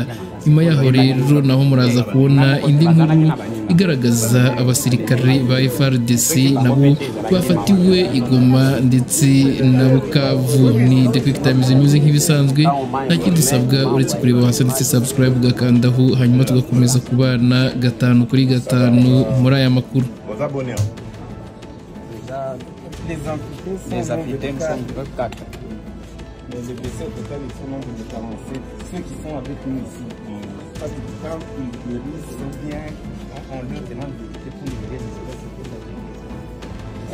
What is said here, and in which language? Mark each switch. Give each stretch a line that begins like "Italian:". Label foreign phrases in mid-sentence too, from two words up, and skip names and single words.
Kinyarwanda: Nyuma yaho rero naho muraza kubona indi nkuru igaragaza abasirikare ba FARDC nabo bafatiwe Igoma ndetse na Bukavu. Ni The Quick Times News nk'ibisanzwe, nta kindi usabwa uretse kureba hasi ndetse subscribe ugakandaho, hanyuma tugakomeza kubana 5 kuri 5 muri aya makuru.
French: Les entités sont 4. Mais les blessés au total, ils sont nombre de 47. Ceux qui sont avec nous ici, parce que quand ils guérissent, ils sont bien, on leur demande de pour libérer les espèces.